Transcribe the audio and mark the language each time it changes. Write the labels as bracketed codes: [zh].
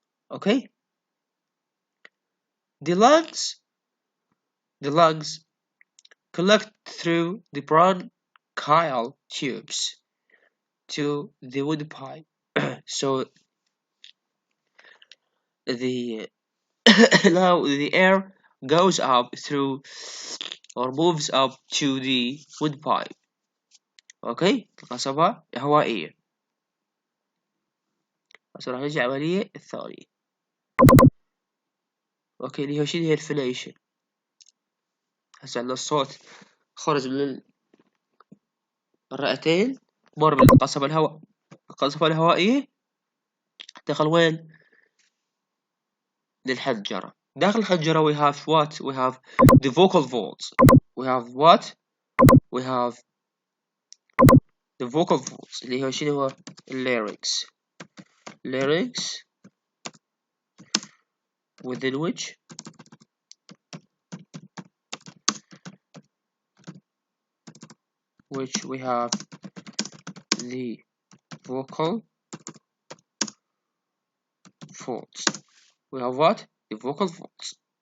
[en] Okay, the lungs collect through the bronchial tubes to the windpipe. So the now the air goes up through or moves up to the windpipe. [ar] اوكي القصبة هوائية. هسه راح نجي عملية الثانية. اوكي اللي هو شنو هي الفليشن. هسه عندنا الصوت خرج من الرئتين مر من القصبة الهوائية دخل وين؟ للحنجرة. داخل الحنجرة [en] we have what? We have the vocal folds. We have what? We have the vocal folds [ar] اللي هو شنو هو؟ [en] larynx. Larynx within which we have the vocal folds. We have what? The vocal folds.